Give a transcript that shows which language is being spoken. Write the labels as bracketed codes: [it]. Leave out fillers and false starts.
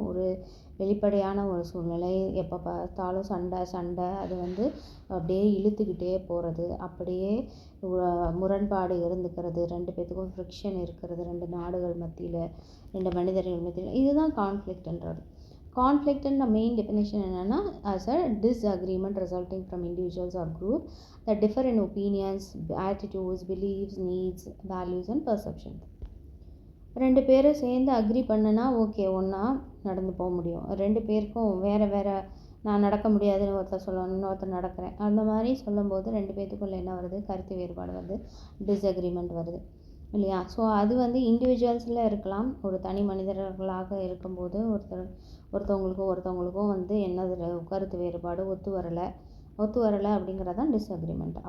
[ta] ஒரு வெளிப்படையான ஒரு சூழ்நிலை, எப்போ பார்த்தாலும் சண்டை சண்டை, அது வந்து அப்படியே இழுத்துக்கிட்டே போகிறது, அப்படியே முரண்பாடு இருந்துக்கிறது, 2 பேத்துக்கும் ஃப்ரிக்ஷன் இருக்கிறது, 2 நாடுகள் மத்தியில், 2 மனிதர்கள் மத்தியில், இதுதான் கான்ஃப்ளிக்ட்ன்றது. கான்ஃப்ளிக்ட்ன்ற மெயின் டெஃபினேஷன் என்னென்னா, [en] as a disagreement resulting from individuals or group that differ in opinions, attitudes, beliefs, needs, values and perceptions. [ta] 2 பேரும் சேர்ந்து அக்ரி பண்ணுனா ஓகே, ஒன்றா நடந்து போக முடியும். 2 பேருக்கும் வேறு வேறு, நான் நடக்க முடியாதுன்னு ஒருத்தர் சொல்லணும், இன்னொருத்தர் நடக்கிறேன், அந்த மாதிரி சொல்லும்போது 2 பேத்துக்குள்ளே என்ன வருது, கருத்து வேறுபாடு வருது, டிஸ்அக்ரிமெண்ட் வருது இல்லையா? ஸோ அது வந்து இண்டிவிஜுவல்ஸில் இருக்கலாம். ஒரு தனி மனிதர்களாக இருக்கும்போது ஒருத்தவங்களுக்கும் வந்து என்னது கருத்து வேறுபாடு ஒத்து வரலை அப்படிங்கிறது தான் டிஸ்அக்ரிமெண்ட்.